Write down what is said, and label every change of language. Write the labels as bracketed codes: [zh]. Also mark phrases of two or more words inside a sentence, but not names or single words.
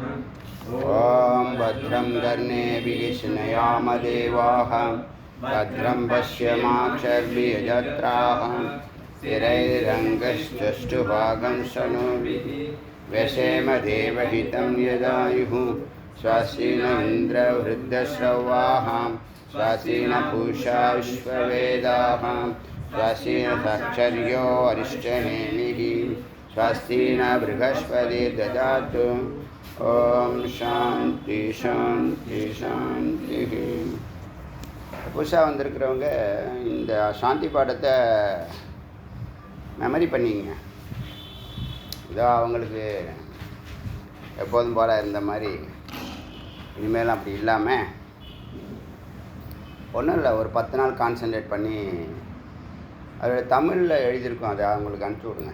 [sa] ओम भद्रं कर्णेभिः शृणुयाम देवाः भद्रं पश्येमाक्षभिर्यजत्राः स्थिरैरङ्गश्चष्टुभागं शृणुभिः व्यसेम देवहितं यदायुः स्वस्ति न इन्द्रवृद्धश्रवाः स्वस्ति न पूषा विश्ववेदाः स्वस्ति न साक्षर्यो अरिष्टनेमिः स्वस्ति न बृहस्पतिर्ददातु। ओम शांति शांति शांति। [ta] புதுசாக வந்திருக்கிறவங்க இந்த சாந்தி பாடத்தை மெமரி பண்ணிங்க. இதோ அவங்களுக்கு எப்போதும் போல் இருந்த மாதிரி இனிமேல் அப்படி இல்லாமல் ஒன்றும் இல்லை, ஒரு 10 நாள் கான்சன்ட்ரேட் பண்ணி அதோட தமிழில் எழுதியிருக்கோம், அதை அவங்களுக்கு அனுப்பிச்சி விடுங்க.